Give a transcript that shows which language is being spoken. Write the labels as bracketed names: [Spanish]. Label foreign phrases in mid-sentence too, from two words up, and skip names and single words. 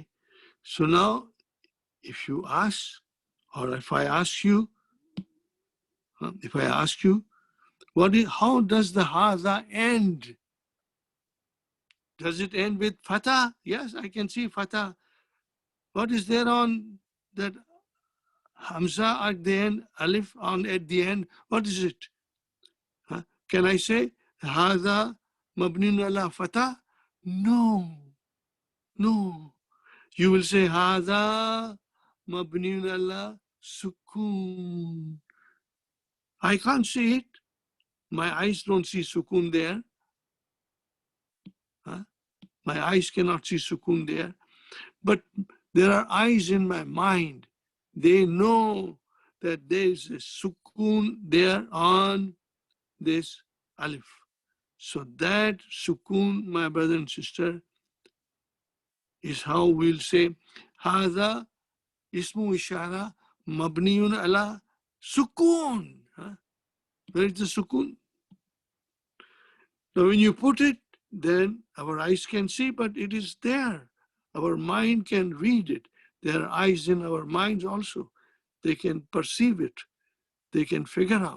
[English] So now, if you ask, or if I ask you, how does the haza end? Does it end with fatah? Yes, I can see fatah. What is there on that Hamza at the end, alif on at the end. What is it? Huh? Can I say [Arabic] هذا مبني على الفتح? [English] No, no. You will say [Arabic] هذا مبني على السكون. [English] I can't see it. My eyes don't see sukun there. Huh? My eyes cannot see sukun there. But there are eyes in my mind. They know that there is a sukun there on this alif. So that sukun, my brother and sister, is how we'll say [Arabic] هذا اسم إشارة مبني على السكون. [English] Where is the sukun? Now when you put it, then our eyes can see, but it is there. Our mind can read it. There are eyes in our minds also. They can perceive it. They can figure out.